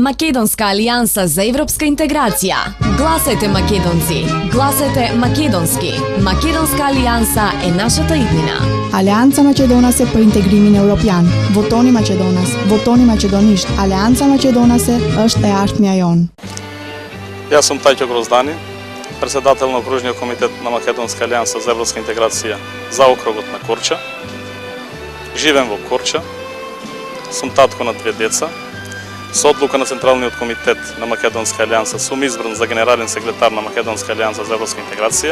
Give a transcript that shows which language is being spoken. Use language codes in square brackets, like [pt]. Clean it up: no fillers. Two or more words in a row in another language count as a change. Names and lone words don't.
[mk] Македонска алијанса за европска интеграција. Гласајте македонци, гласајте македонски. Македонска алијанса е нашата иднина. [sq] Aleanca Maqedonase për integrimin evropian. Votoni maqedonas, votoni maqedonisht. Алијанса Македонасе është e ardhmja jon. [mk] Јас сум Тајко Гроздани, председател на окружниот комитет на Македонска алијанса за европска интеграција за округот на Корча. Живеем во Корча. Сум татко на 2 деца. Со одлука на Централниот комитет на Македонска алијанса сум избран за генерален секретар на Македонска алијанса за европска интеграција.